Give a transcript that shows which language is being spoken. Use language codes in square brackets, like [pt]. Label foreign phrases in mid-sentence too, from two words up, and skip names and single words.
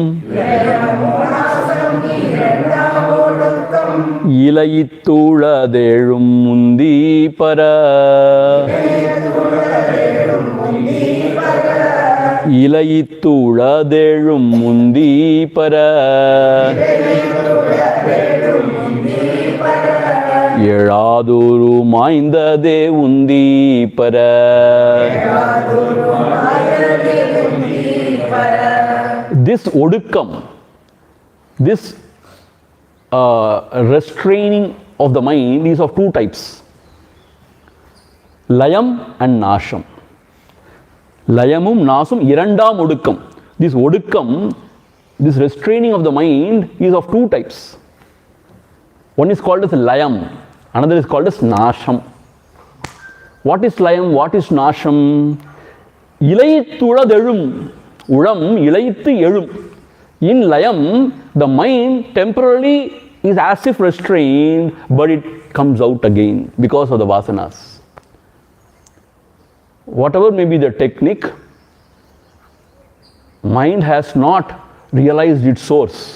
[ta] இலையித்துளதேழும் முந்தி பர இலையித்துளதேழும் முந்தி பர எழாதொரு மாய்ந்ததே உந்தி பர. [en] This odukam, this restraining of the mind is of two types, layam and nasham. [ta] லயமும் நாசமும் இரண்டும் ஒடுக்கம். [en] This odukam, this restraining of the mind is of two types. One is called as layam, another is called as nasham. What is layam? What is nasham? [ta] இலயித்துள்ளதெழும், உளம் இலயித்து எழும். [en] In layam, the mind temporarily is as if restrained, but it comes out again because of the vasanas. Whatever may be the technique, mind has not realized its source.